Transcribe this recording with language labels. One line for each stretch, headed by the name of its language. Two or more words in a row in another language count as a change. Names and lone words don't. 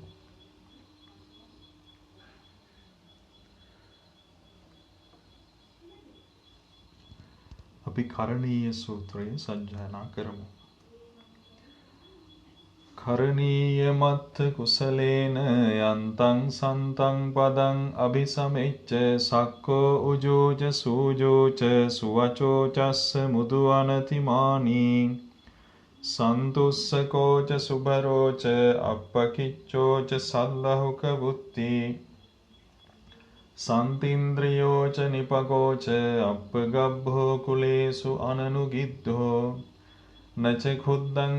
Sinhala: අපි කරණීය සූත්‍රය සජ්ජායනා කරමු.
Pali: කරණීය මත්ථ කුසලේන යන්තං සන්තං පදං අபிසමෙච්ච සක්කෝ උජෝජ සූජෝච සුවචෝ චස්ස මුදු අනතිමානී සන්තුස්සකෝච සුබරෝච අප්පකිච්චෝච සල්ලහුක බුත්ති සන්තින්ද්‍රියෝච නිපගෝච අප්පගබ්භෝ කුලේසු අනනුගිද්ධෝ නච ඛුද්දං